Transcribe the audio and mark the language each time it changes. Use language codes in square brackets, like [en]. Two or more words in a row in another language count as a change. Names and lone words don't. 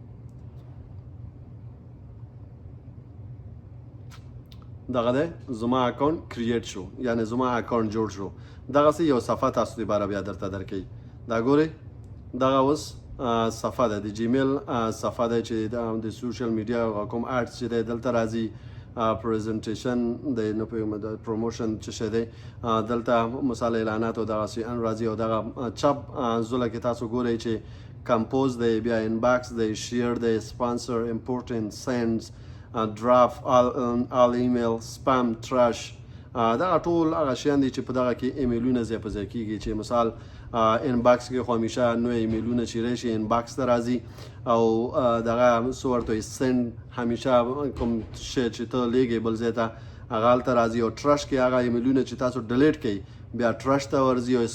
[ps] دغه دی زما اکاونټ کریټ شو یعنی زما اکاونټ جوړ شو دغسې یو صفحه تاسو دپاره بیا درته درکوي دا ګورئ دغه اوس صفحه ده د جیمیل صفحه ده چې د [en] social media [ps] کوم اډس چې دی دلته راځي پریزنټیشن د نه پوهېږم د پروموشن څه شی دی دلته مثال اعلانات او دغسې ان راځي او دغه چپ زوله کې تاسو ګورئ چې کمپوز دی بیا انباکس دی شیر دی [en] sponsor important sends draft all email spam trash [ps] دغه ټول هغه شیان دي چې په دغه کې ایمیلونه ځای په ځای کېږي چې مثال انباکس کې خو همیشه نوې ایمیلونه چې راشي انباکس ته راځي او دغه څه ورته وایي سینډ همیشه کوم شی چې ته لیږې بل ځای ته هغه هلته راځي او ټرش کې هغه ایمیلونه چې تاسو ډیلیټ کوئ بیا ټرش ته ورځي او